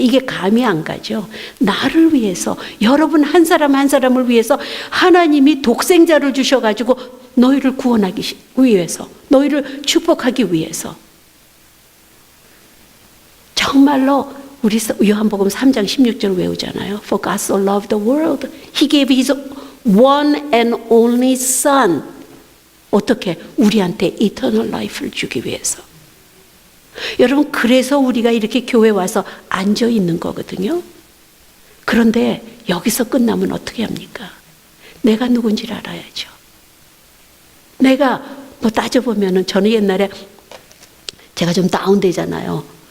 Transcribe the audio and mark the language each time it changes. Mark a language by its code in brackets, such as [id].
[ko] 이게 감이 안 가죠. 나를 위해서, 여러분 한 사람 한 사람을 위해서 하나님이 독생자를 주셔가지고 너희를 구원하기 위해서, 너희를 축복하기 위해서. 정말로 우리 요한복음 3장 16절 외우잖아요. [en] For God so loved the world, He gave His one and only Son. [ko] 어떻게? 우리한테 이터널 라이프를 주기 위해서. 여러분, 그래서 우리가 이렇게 교회 와서 앉아 있는 거거든요. 그런데 여기서 끝나면 어떻게 합니까? 내가 누군지를 알아야죠. 내가 뭐 따져보면은 저는 옛날에 제가 좀 다운되잖아요.